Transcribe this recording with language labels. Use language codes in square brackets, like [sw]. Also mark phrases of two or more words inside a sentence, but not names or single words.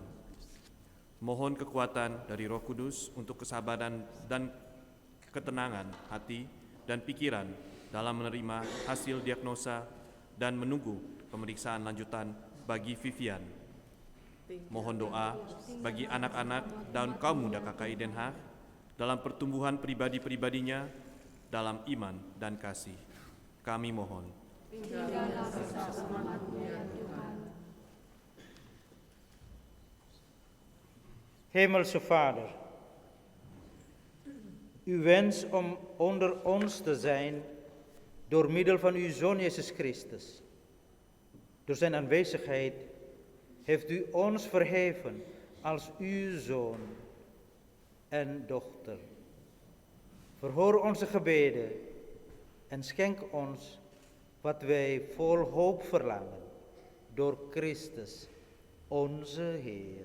[id] Mohon kekuatan dari Roh Kudus untuk kesabaran dan ketenangan hati dan pikiran dalam menerima hasil diagnosa dan menunggu pemeriksaan lanjutan bagi Vivian. Mohon doa bagi anak-anak dan kaum muda KKI Den Haag dalam pertumbuhan pribadi-pribadinya dalam iman dan kasih. Kami mohon. [nl] Hemelse Vader, uw wens om onder ons te zijn door middel van uw Zoon Jezus Christus. Door zijn aanwezigheid heeft u ons verheven als uw Zoon en dochter. Verhoor onze gebeden en schenk ons wat wij vol hoop verlangen door Christus, onze Heer.